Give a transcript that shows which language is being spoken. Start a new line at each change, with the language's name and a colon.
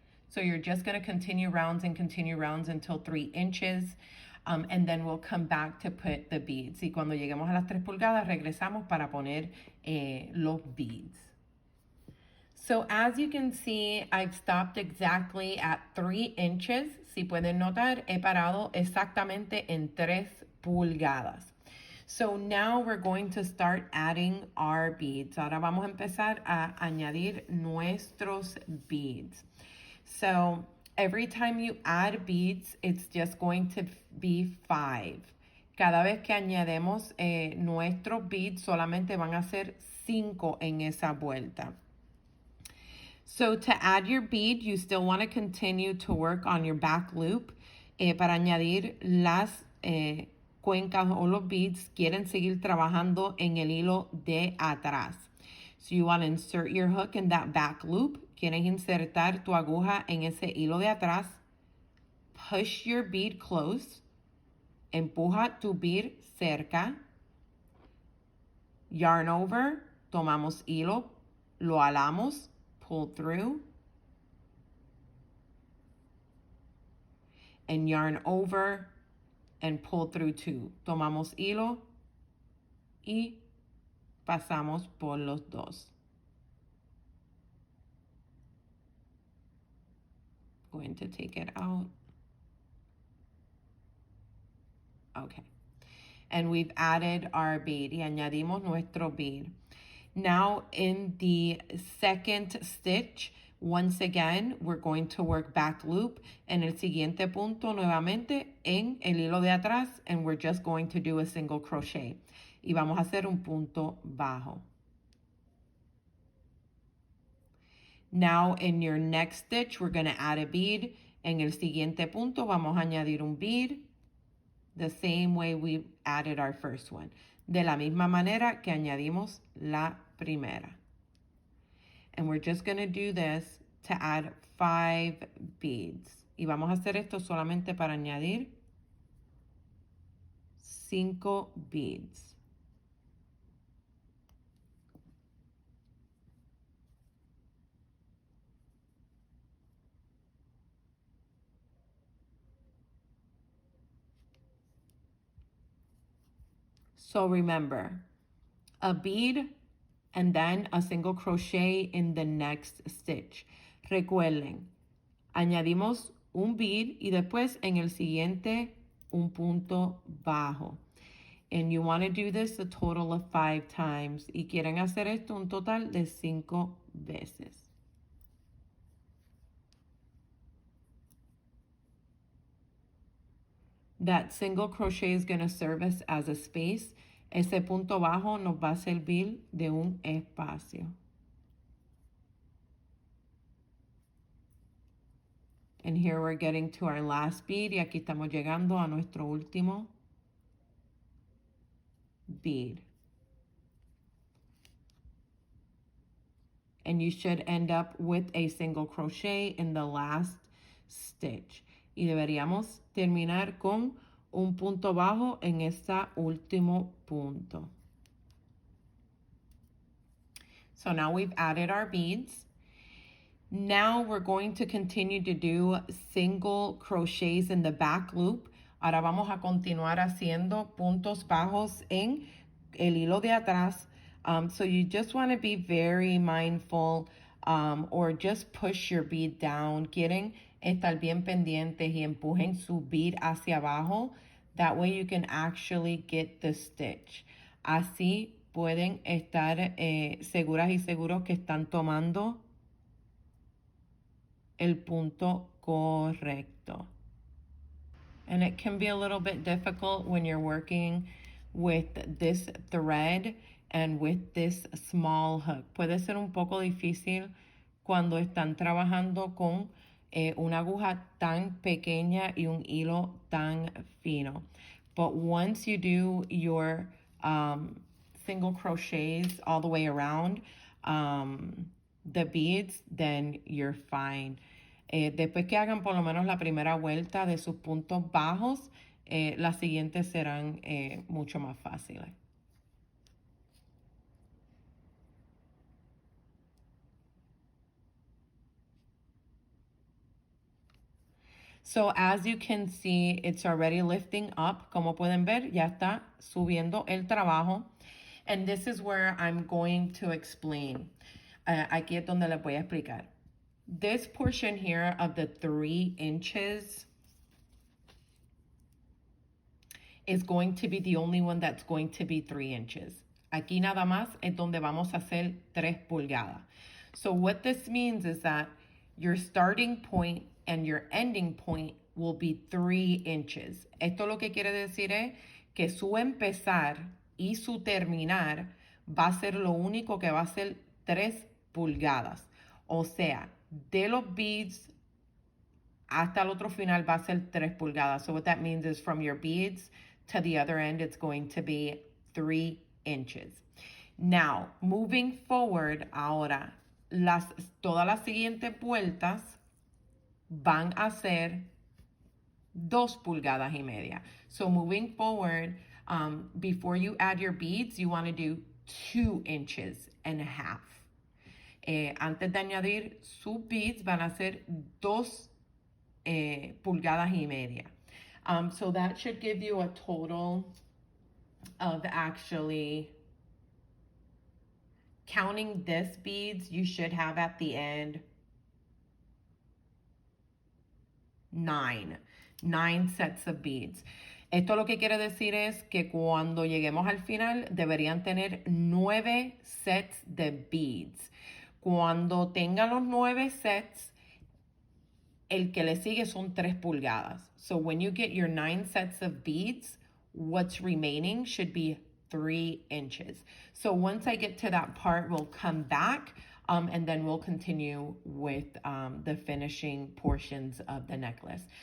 English: So you're just going to continue rounds and continue rounds until 3 inches, and then we'll come back to put the beads.
Spanish: Y cuando lleguemos a las 3 pulgadas, regresamos para poner los beads.
English: So as you can see, I've stopped exactly at 3 inches.
Spanish: Si pueden notar, he parado exactamente en 3 pulgadas.
English: So now we're going to start adding our beads.
Spanish: Ahora vamos a empezar a añadir nuestros beads.
English: So every time you add beads, it's just going to be 5.
Spanish: Cada vez que añademos nuestros beads, solamente van a ser 5 en esa vuelta.
English: So to add your bead, you still want to continue to work on your back loop.
Spanish: Para añadir las cuencas o los beads, quieren seguir trabajando en el hilo de atrás.
English: So you want to insert your hook in that back loop.
Spanish: Quieres insertar tu aguja en ese hilo de atrás.
English: Push your bead close.
Spanish: Empuja tu bead cerca.
English: Yarn over.
Spanish: Tomamos hilo. Lo alamos.
English: Pull through, and yarn over and pull through too.
Spanish: Tomamos hilo y pasamos por los dos.
English: Going to take it out. Okay. And we've added our bead.
Spanish: Y añadimos nuestro bead.
English: Now in the second stitch, once again, we're going to work back loop.
Spanish: En el siguiente punto, nuevamente, en el hilo de atrás,
English: and we're just going to do a single crochet.
Spanish: Y vamos a hacer un punto bajo.
English: Now in your next stitch, we're going to add a bead.
Spanish: En el siguiente punto, vamos a añadir un bead.
English: The same way we added our first one.
Spanish: De la misma manera que añadimos la primera.
English: And we're just going to do this to add 5 beads.
Spanish: Y vamos a hacer esto solamente para añadir 5 beads.
English: So remember, a bead and then a single crochet in the next stitch.
Spanish: Recuerden, añadimos un bead y después en el siguiente un punto bajo.
English: And you want to do this a total of 5 times.
Spanish: Y quieren hacer esto un total de 5 veces.
English: That single crochet is going to serve us as a space.
Spanish: Ese punto bajo nos va a servir de un espacio.
English: And here we're getting to our last bead.
Spanish: Y aquí estamos llegando a nuestro último bead.
English: And you should end up with a single crochet in the last stitch.
Spanish: Y deberíamos terminar con un punto bajo en este último punto.
English: So now we've added our beads. Now we're going to continue to do single crochets in the back loop.
Spanish: Ahora vamos a continuar haciendo puntos bajos en el hilo de atrás.
English: So you just want to be very mindful or just push your bead down.
Spanish: Quieren estar bien pendientes y empujen su bead hacia abajo.
English: That way you can actually get the stitch.
Spanish: Así pueden estar seguras y seguros que están tomando el punto correcto.
English: And it can be a little bit difficult when you're working with this thread and with this small hook.
Spanish: Puede ser un poco difícil cuando están trabajando con una aguja tan pequeña y un hilo tan fino.
English: But once you do your single crochets all the way around the beads, then you're fine.
Spanish: Después que hagan por lo menos la primera vuelta de sus puntos bajos, las siguientes serán mucho más fáciles.
English: So as you can see, it's already lifting up.
Spanish: Como pueden ver, ya está subiendo el trabajo.
English: And this is where I'm going to explain.
Spanish: Aquí es donde les voy a explicar.
English: This portion here of the 3 inches is going to be the only one that's going to be 3 inches.
Spanish: Aquí nada más es donde vamos a hacer 3 pulgadas.
English: So what this means is that your starting point and your ending point will be 3 inches.
Spanish: Esto lo que quiere decir es que su empezar y su terminar va a ser lo único que va a ser 3 pulgadas. O sea, de los beads hasta el otro final va a ser 3 pulgadas.
English: So what that means is from your beads to the other end, it's going to be 3 inches. Now, moving forward,
Spanish: ahora, todas las siguientes vueltas van a ser 2 pulgadas y media.
English: So moving forward, before you add your beads, you want to do 2 inches and a half.
Spanish: Antes de añadir sus beads van a ser 2 pulgadas y media.
English: So that should give you a total of actually, counting this beads, you should have at the end 9 sets of beads.
Spanish: Esto lo que quiere decir es que cuando lleguemos al final deberían tener 9 sets de beads. Cuando tengan los 9 sets, el que le sigue son 3 pulgadas.
English: So when you get your 9 sets of beads, what's remaining should be 3 inches. So once I get to that part, we'll come back and then we'll continue with the finishing portions of the necklace.